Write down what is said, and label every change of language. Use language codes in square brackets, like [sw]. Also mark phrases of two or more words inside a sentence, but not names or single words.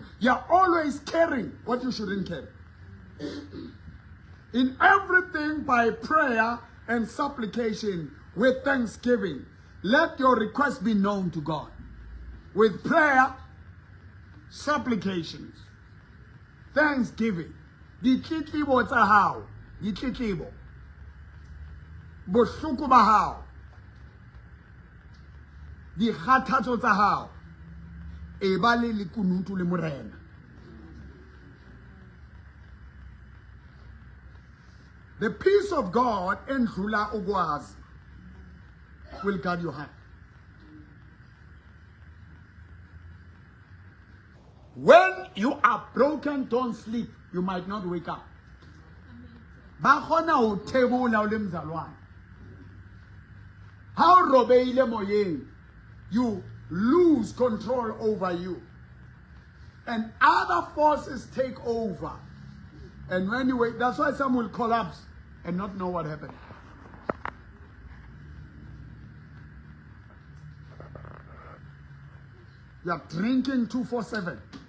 [en] You're always caring what you shouldn't care. In everything by prayer and supplication with thanksgiving, let your requests be known to God. With prayer, supplications, thanksgiving. [st] Ditletlebo tsa hao, ditletlebo. Bohloko ba hao. Dikgathatso tsa hao. E ba le lekunutu le morena. [en] The peace of God [zu] endlula ukwazi [en] will guard your heart. When you are broken, don't sleep. You might not wake up. [st] Bakhona ho thebola o le mzalwane. How robeile moyeng, [en] you lose control over you. And other forces take over. And when you wake, that's why some will collapse and not know what happened. You are drinking 247.